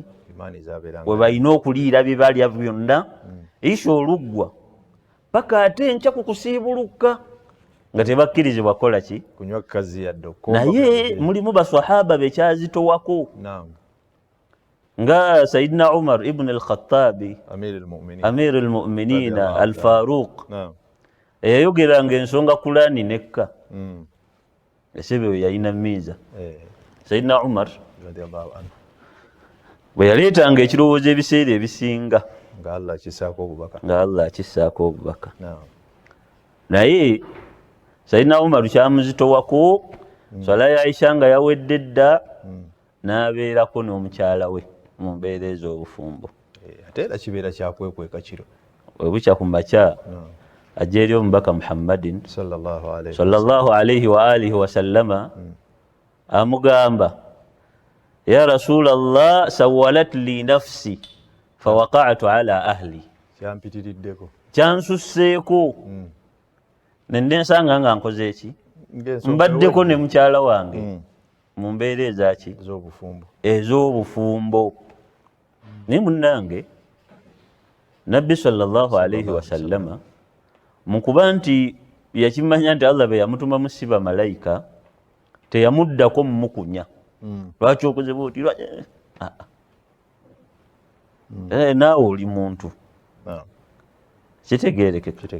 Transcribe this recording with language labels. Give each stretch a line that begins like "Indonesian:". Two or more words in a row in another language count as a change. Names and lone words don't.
Ganda: We balina okuliira bye balya byonna Aisha oluggwa paka ate enkya ku kusiibulukka nga tebakkirizibwa kukola ki? Kunywa kazi yadde. Naye mulimu basahaba bekyazitowako nga Sayyidina Umar ibn al-Khattabi Amir al-Mu'minin al-Faruq eyayogeranga ensonga Kurani nekka esebe yalina miiza. Sayyidina Umar bwe yaleetanga ekirowoozo ebiseera ebisinga nga Allah akissaako obubaka naye Sayyidina Umar kyamuzitowako swala ya Aisha nga yawedde dda n'abeerako n'omukyala we mu mbeera ez'obufumbo. Ate era kibeera kyakwekweka kiro bwe bukya ku makya ajja eri omubaka Muhammadin
Arabic: صلى الله عليه وعلى آله وسلم amugamba يا رسول الله سولت لي نفسي فوقعت على أهلي,
Ganda: kyampitiriddeko kyansusseeko nende nsanga nga nkoze eki mbaddeko ne mukyala wange mu mbeera ezaki ez'obufumbo. Naye munnange Nabbi
Arabic: صلى الله عليه وسلم
Ganda: mu kuba nti yakimanya nti Allah be yamutumamu si bamalayika teyamuddako mumukunya lwaki okoze bwoti naawe oli muntu kitegeerekeka.